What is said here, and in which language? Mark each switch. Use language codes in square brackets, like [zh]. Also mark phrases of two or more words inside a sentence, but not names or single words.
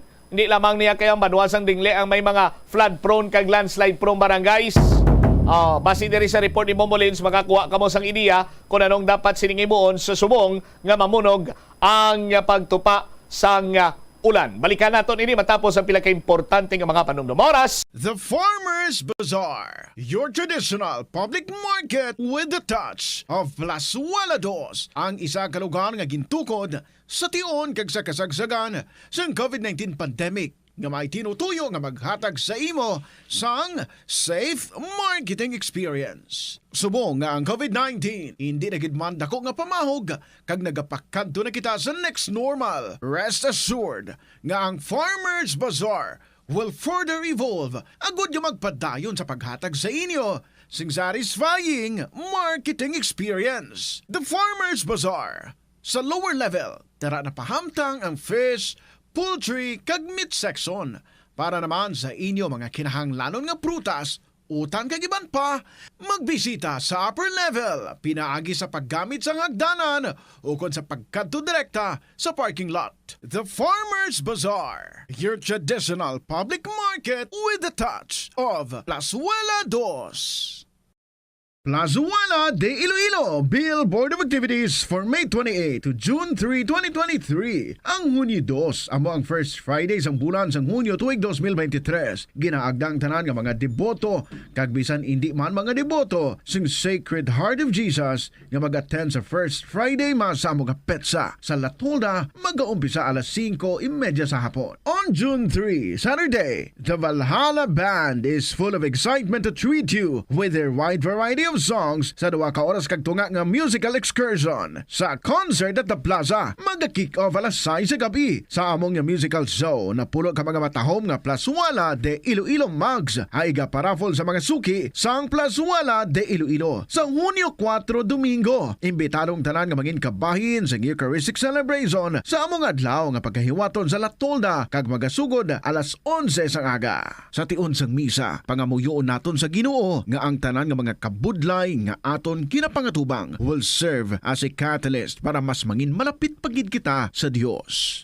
[hil] Hindi lamang niya kay ang banwa sang dingli ang may mga flood-prone kag landslide-prone barangays. Base diri sa report ni Momolins, makakuha kamo sang ideya kung anong dapat siningimuon sa subong nga mamunog ang pagtupa sang ulan. Balikan naton ini matapos ang pila ka importante nga mga panumdum oras. The Farmers Bazaar, [en] your traditional public market with the touch of Plazuela Dos, [hil] ang isa ka lugar nga gintukod sa tion kag sa kasagsagan sa COVID-19 pandemic nga may tinutuyo nga maghatag sa imo sang [en] safe marketing experience. [hil] Subong nga ang COVID-19 hindi nagidman dako nga pamahog kag nagapakadto na kita sa [en] next normal. Rest assured [hil] nga ang Farmers Bazaar [en] will further evolve [hil] agud yung magpadayon sa paghatag sa inyo sing [en] satisfying marketing experience. [hil] The Farmers Bazaar sa [en] lower level, [hil] tara na pahamtang ang [en] fish, poultry [hil] kag [en] meat section [hil] para naman sa inyo mga kinahanglanon nga prutas, utan kag iban pa, magbisita sa [en] upper level, [hil] pinaagi sa paggamit sa hagdanan o kon sa pagkadto direkta sa [en] parking lot. The Farmers Bazaar, your traditional public market with the touch of Plazuela Dos. Plazuela de Iloilo Bill Board of Activities for May 28 to June 3, 2023. [hil] Ang Hunyo 2 amo ang first Friday sang bulan sang Hunyo tuig 2023. Ginaagdang tanan nga mga deboto kag bisan hindi man mga deboto sing Sacred Heart of Jesus nga mag-attend sa [en] first Friday Mass [hil] amo nga petsa sa Latolda mag-uumpisa alas 5:30 sa hapon. [en] On June 3, Saturday, the Valhalla Band is full of excitement to treat you with their wide variety of songs [hil] sa 2 ka oras kag tunga nga [en] musical excursion sa Concert at the Plaza. [hil] Mag-kick off alas 6 sa gabi sa among nga [en] musical show [hil] na pulo ka mga matahom nga Plaswala de Iloilo Mugs ay iga-paraffle sa mga suki sang Plaswala de Iloilo sa Hunyo 4 Domingo. Imbitadong tanan nga mangin kabahin sa Eucharistic celebration sa among adlaw nga pagkahiwaton sa Latolda kag magasugod alas 11 sang aga. Sa tiun sang misa, pangamuyoon naton sa Ginoo nga ang tanan nga mga kabudlay nga aton kinapangatubang [en] will serve as a catalyst [hil] para mas mangin malapit pagid kita sa Dios.